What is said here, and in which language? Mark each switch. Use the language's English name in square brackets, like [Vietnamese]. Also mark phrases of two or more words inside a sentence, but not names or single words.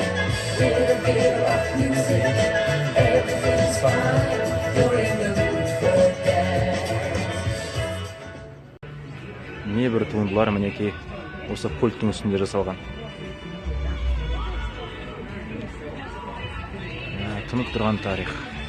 [English] With a bit of rock music, everything's fine. You're in the mood for dance. [Kazakh] Небір туындылар мінекей осы пульттың үстінде жасалған. Тұнық тұрған тарих.